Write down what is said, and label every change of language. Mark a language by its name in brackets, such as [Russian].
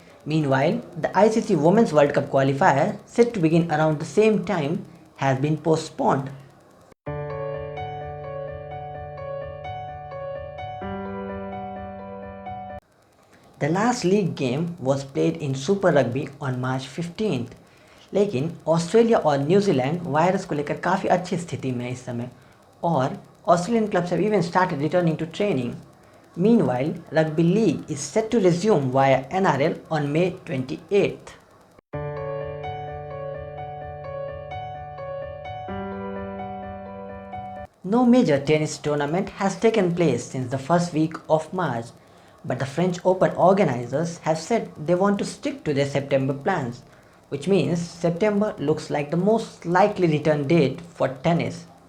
[English] Meanwhile, the ICC Women's World Cup qualifier, set to begin around the same time, has been postponed. The last league game was played in Super Rugby on March 15th. [Hindi] लेकिन Australia और New Zealand virus को लेकर काफ़ी अच्छी स्थिति में है इस समय, और [English] Australian clubs have even started returning to training. Meanwhile, Rugby League is set to resume via NRL on May 28th. No major tennis tournament has taken place since the first week of March, but the French Open organizers have said they want to stick to their September plans, which means September looks like the most likely return date for tennis.